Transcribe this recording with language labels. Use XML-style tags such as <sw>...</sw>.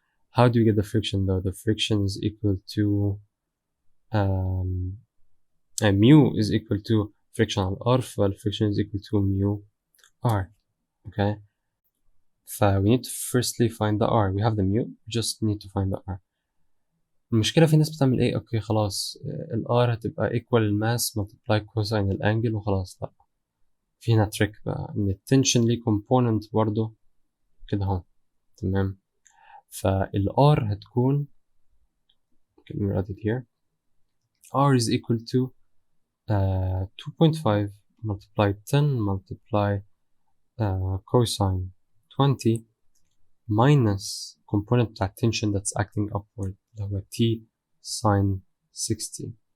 <en>how do we get the friction though? The friction is equal to mu is equal to friction</en> <ar>على</ar> <en>R، friction is equal to mu R. okay. we need to firstly find the R. we have the mu, we just need to find the R.</en> <ar>المشكلة في ناس بتعمل ايه؟ اوكي خلاص ال R هتبقى</ar> <en>equal</en> <ar>الماس multiply cosine الانجل وخلاص. لا، في هنا تريك بقى ان التنشن ليه component برضه كده اهو. تمام.</ar> <en>فال R هتكون let me write it here. R is equal to 2.5 multiply 10 multiply cosine 20 minus component بتاع tension that's acting upward</en> <ar>اللي هو</ar> <en>t sine 60.</en>